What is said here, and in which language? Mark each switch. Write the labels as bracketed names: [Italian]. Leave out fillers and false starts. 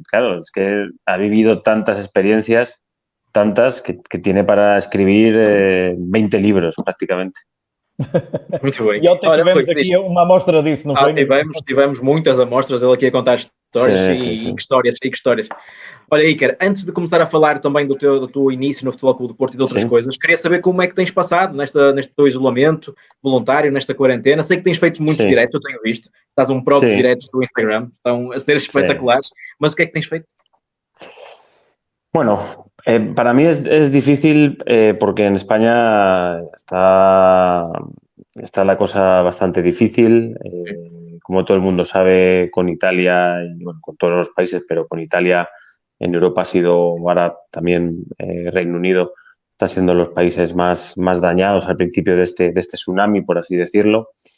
[Spanish] Claro, es que ha vivido tantas experiencias, tantas, que tiene para escribir 20 libros prácticamente. [Portuguese] Muito bem. E ontem tivemos aqui uma amostra disso, não foi? Tivemos muitas amostras, ele aqui a contar histórias sim. Que histórias. Olha, Iker, antes de começar a falar também do teu início no Futebol Clube do Porto e de outras coisas, queria saber como é que tens passado neste teu isolamento voluntário, nesta quarentena. Sei que tens feito muitos diretos, eu tenho visto. Estás próprios diretos do Instagram, estão a ser espetaculares. Mas o que é que tens feito? [Spanish] Bueno, para mí es difícil porque en España está la cosa bastante difícil. Como todo el mundo sabe, con Italia y bueno, con todos los países, pero con Italia en Europa ha sido, ahora también Reino Unido está siendo los países más dañados al principio de este tsunami, por así decirlo.